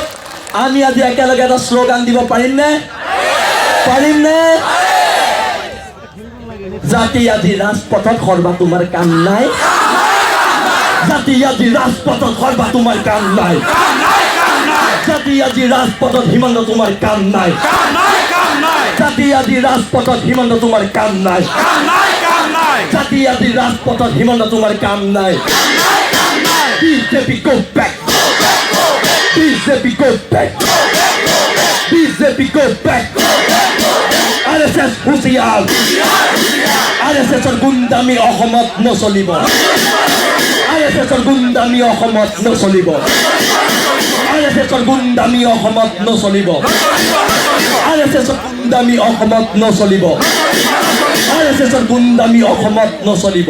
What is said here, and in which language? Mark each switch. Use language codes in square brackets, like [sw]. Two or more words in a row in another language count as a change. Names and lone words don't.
[as] আমি আজি একেলগে এটা শ্লোগান দিব পাৰিমনে? জাতি আজি ৰাজপথত সৰ্বা তোমাৰ কাম নাই, জাতি আজি ৰাজপথত সৰ্বা তোমাৰ কাম নাই, জাতি আজি ৰাজপথত হিমন্ত তোমাৰ কাম নাই, জাতি আজি ৰাজপথত হিমন্ত তোমাৰ কাম নাই, জাতি আজি ৰাজপথত হিমন্ত তোমাৰ কাম নাই। [en] BJP go back, BJP go back, BJP go back। [as] RSS হুঁচিয়াৰ, RSSৰ গুণ্ডামি অসমত নচলিব, RSSৰ গুণ্ডামি অসমত নচলিব, RSSৰ গুণ্ডামি অসমত নচলিব, RSSৰ গুণ্ডামি অসমত নচলিব, RSSৰ গুণ্ডামি অসমত নচলিব।